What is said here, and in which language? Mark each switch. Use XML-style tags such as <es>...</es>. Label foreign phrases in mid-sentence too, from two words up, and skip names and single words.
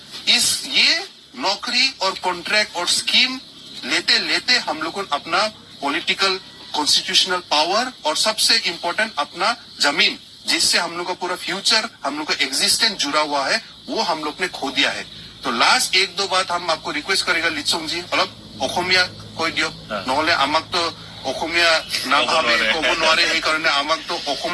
<hi>ये नौकरी और कॉन्ट्रैक्ट और स्कीम लेते लेते हम लोग को अपना</hi> <en>political constitutional power</en> <hi>और सबसे इम्पोर्टेंट अपना जमीन, जिससे हम लोग का पूरा फ्यूचर, हम लोग का एग्जिस्टेंस जुड़ा हुआ है, वो हम लोग ने खो दिया है। तो लास्ट 1-2 बात हम आपको रिक्वेस्ट करेगा लिचोंग जी,</hi> <as>অলপ অসমীয়া কৈ দিয়ক, নহলে আমাক তো অসমীয়া নাভাবে ক'ব নোৱাৰে, সেইকাৰণে আমাক তো</as>